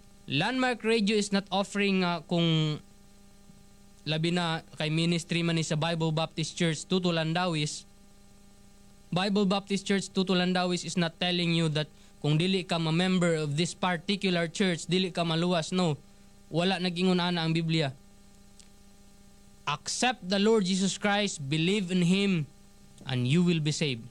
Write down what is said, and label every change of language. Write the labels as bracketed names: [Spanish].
[English] Landmark Radio is not offering [Cebuano] kung labi na kay ministry man ni sa [English] Bible Baptist Church Tutu Landawis. Bible Baptist Church Tutu Landawis is not telling you that [Cebuano] kung dili ka ma-member of this particular church, dili ka maluwas. No, wala naging unana ang Biblia. [English] Accept the Lord Jesus Christ, believe in Him, and you will be saved.